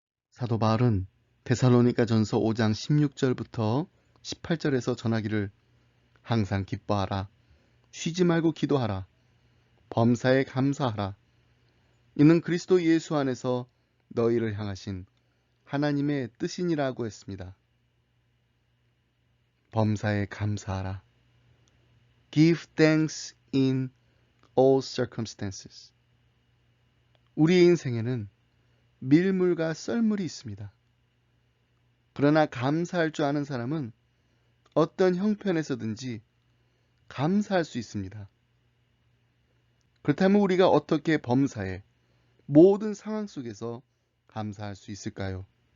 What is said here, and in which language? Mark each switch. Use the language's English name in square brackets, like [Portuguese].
[Korean] 사도 바울은 데살로니가전서 5장 16절부터 18절에서 전하기를 항상 기뻐하라, 쉬지 말고 기도하라, 범사에 감사하라. 이는 그리스도 예수 안에서 너희를 향하신 하나님의 뜻이니라고 했습니다. 범사에 감사하라. [English] Give thanks in all circumstances. [Korean] 우리의 인생에는 밀물과 썰물이 있습니다. 그러나 감사할 줄 아는 사람은 어떤 형편에서든지 감사할 수 있습니다. 그렇다면 우리가 어떻게 범사에 모든 상황 속에서 감사할 수 있을까요?